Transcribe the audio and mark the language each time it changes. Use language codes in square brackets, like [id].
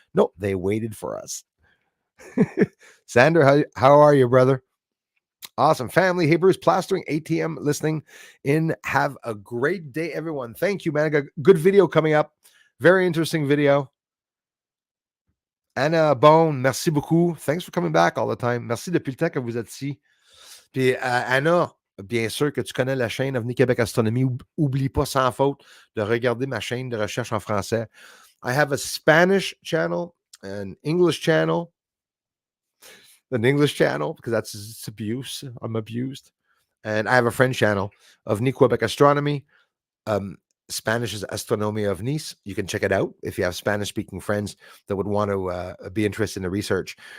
[en] Nope, they waited for us. Sander, how are you, brother? Awesome. Family, hey, Bruce, plastering ATM listening in. Have a great day, everyone. Thank you, man. I got a good video coming up. Very interesting video. Anna Bone, [fr] merci beaucoup. [en] Thanks for coming back all the time. [fr] Merci depuis le temps que vous êtes ici. Puis, Anna, bien sûr que tu connais la chaîne Avenue Québec Astronomie. Oublie pas sans faute de regarder ma chaîne de recherche en français. [en] I have a Spanish channel, an English channel, because it's abuse. I'm abused. And I have a French channel of Ni Quebec Astronomy. Spanish is Astronomia of Nice. You can check it out if you have Spanish-speaking friends that would want to be interested in the research.